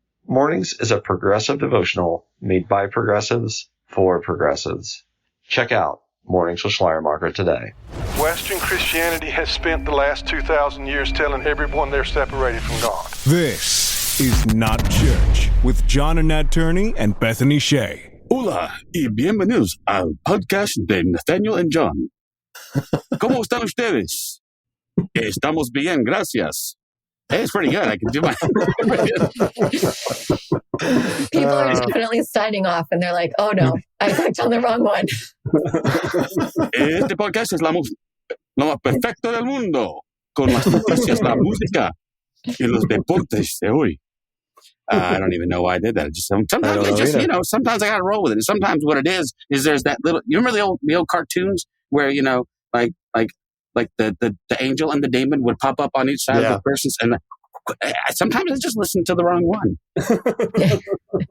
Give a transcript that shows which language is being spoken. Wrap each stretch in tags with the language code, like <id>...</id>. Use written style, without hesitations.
<en>Mornings is a progressive devotional made by progressives for progressives. Check out Mornings with Schleiermacher today. Western Christianity has spent the last 2,000 years telling everyone they're separated from God. This is Not Church with John and Nat Turney and Bethany Shea.</en> <es>Hola y bienvenidos al podcast de Nathaniel and John. ¿Cómo están ustedes? Estamos bien, gracias.</es> <en>Hey, it's pretty good. I can do my... People are definitely signing off and they're like, oh no, I clicked on the wrong one.</en> <es>Este podcast es lo más perfecto del mundo, con las noticias, la música y los deportes de hoy.</es> <en>I don't even know why I did that. Sometimes sometimes I gotta roll with it. And sometimes what it is there's that little, you remember the old cartoons where, you know, like the angel and the demon would pop up on each side of the person's, and sometimes I just listen to the wrong one.</en>